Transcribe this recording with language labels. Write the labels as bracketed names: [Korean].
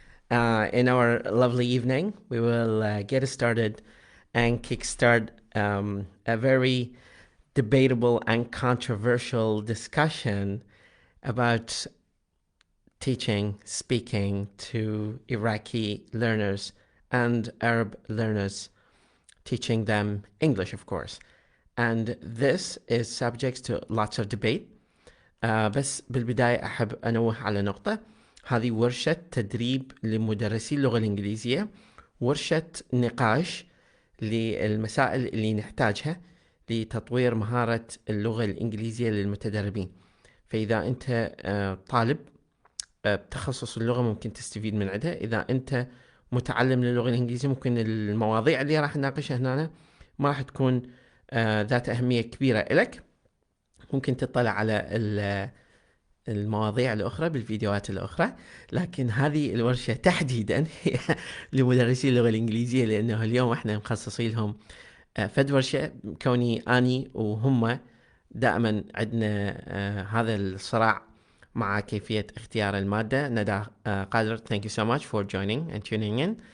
[English] In our lovely evening, we will get started and kickstart a very debatable and controversial discussion about teaching, speaking to Iraqi learners and Arab learners, teaching them English, of course. And this is subject to lots of debate. [Arabic] بس بالبداية أحب أنوه على نقطة. هذه ورشة تدريب لمدرسي اللغة الإنجليزية، ورشة نقاش للمسائل اللي نحتاجها لتطوير مهارة اللغة الإنجليزية للمتدربين. فإذا أنت طالب بتخصص اللغة ممكن تستفيد من عندها. إذا أنت متعلم للغة الإنجليزية ممكن المواضيع اللي راح نناقشها هنا ما راح تكون ذات أهمية كبيرة لك. ممكن تطلع على المواضيع الأخرى بالفيديوهات الأخرى، لكن هذه الورشة تحديدا هي لمدرسي اللغة الإنجليزية، لأنه اليوم احنا مخصصين لهم فد ورشة. كوني أني وهم دائما عندنا هذا الصراع مع كيفية اختيار المادة. [English] ندى قادر, thank you so much for joining and tuning in.